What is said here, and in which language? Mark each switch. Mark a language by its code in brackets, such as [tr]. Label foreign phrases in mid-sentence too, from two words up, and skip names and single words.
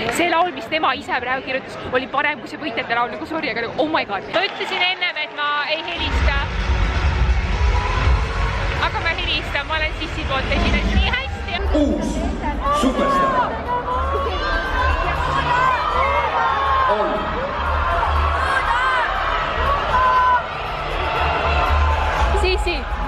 [et] See laul, mis tema ise praegu kirjutas, oli parem kui see võitjate laul, nagu sorry, aga [en] oh my god. [et] Ma ütlesin ennem, et ma ei helista. Aga ma helistan, ma olen Sissi poolt esines nii hästi. Uus superstar on Sissi.